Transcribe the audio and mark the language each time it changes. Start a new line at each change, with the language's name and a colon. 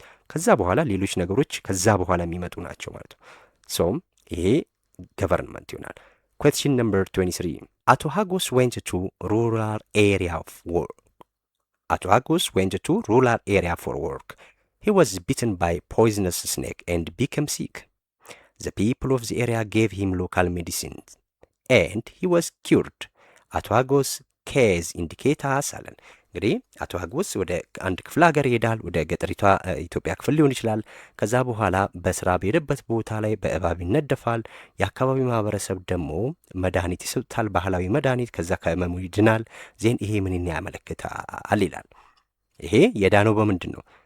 Amharic: ከዛ በኋላ ሌሎች ነገሮች ከዛ በኋላ የሚመጡ ናቸው ማለት ነው።
English: ሶም ይሄ ገቨርንመንት ይሆናል። ኩዌስችን ነምበር 23 አቶ ሀጎስ ዌንት ቱ ሩራል ኤሪያ ኦፍ ወርክ Ato Hagos went to rural area for work. He was bitten by poisonous snake and became sick. The people of the area gave him local medicine and he was cured. Ato Hagos case indicates
Amharic: አለን እንግዲህ አቶ ሀጎስ ወደ አንድ ክፍለ ሀገር ይሄዳል፣ ወደ ገጠሪቷ ኢትዮጵያ ክፍል ሊሆን ይችላል። ከዛ በኋላ በስራ በሄደበት ቦታ ላይ በእባብ ይነደፋል። የአካባቢው ማህበረሰብ ደግሞ መድኃኒት ይሰጡታል፣ ባህላዊ መድኃኒት። ከዛ ከህመሙ ይድናል። ዜን ይሄ ምንን ያመለክታል ይላል። ይሄ የዳነው በምንድን ነው?